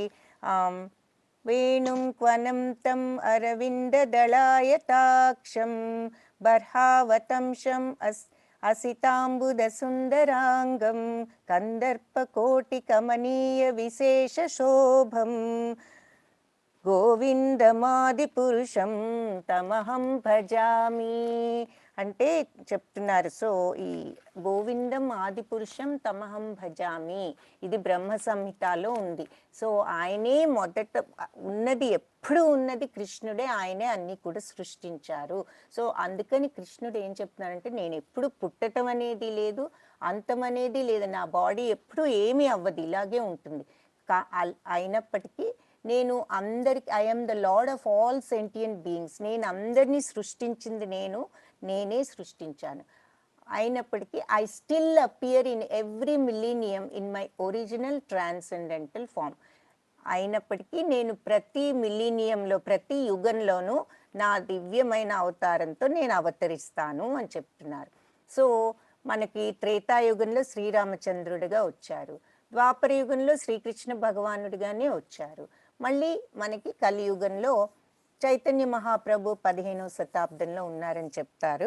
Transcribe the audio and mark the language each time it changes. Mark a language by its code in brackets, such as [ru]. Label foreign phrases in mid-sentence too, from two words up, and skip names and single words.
[sa] వేణుం క్వనం తం అరవింద దళాయతాక్షం బర్హావతంశం అసితాంబుద సుందరాంగం కందర్ప కోటి కమనీయ విశేష శోభం గోవిందమాది పురుషం తమహం భజామి [te] అంటే చెప్తున్నారు. సో ఈ [sa] గోవిందం ఆది పురుషం తమహం భజామి, [te] ఇది బ్రహ్మ సంహితలో ఉంది. సో ఆయనే మొదట ఉన్నది, ఎప్పుడు ఉన్నది కృష్ణుడే, ఆయనే అన్ని కూడా సృష్టించారు. సో అందుకని కృష్ణుడు ఏం చెప్తున్నారంటే, నేను ఎప్పుడు పుట్టడం అనేది లేదు, అంతం అనేది లేదు, నా బాడీ ఎప్పుడు ఏమీ అవ్వదు, ఇలాగే ఉంటుంది. అయినప్పటికీ నేను అందరికి, [en] I'm the Lord of all sentient beings, [te] నేను అందరినీ సృష్టించింది నేనే సృష్టించాను. [en] అయినప్పటికీ I still appear in every millennium in my original transcendental form. [te] అయినప్పటికీ నేను ప్రతి మిలీనియంలో, ప్రతి యుగంలోనూ నా దివ్యమైన అవతారంతో నేను అవతరిస్తాను అని చెప్తున్నారు. సో మనకి త్రేతాయుగంలో శ్రీరామచంద్రుడిగా వచ్చారు, ద్వాపర యుగంలో శ్రీకృష్ణ భగవానుడిగానే వచ్చారు, మళ్ళీ మనకి కలియుగంలో చైతన్య మహాప్రభు 15వ శతాబ్దంలో ఉన్నారని చెప్తారు.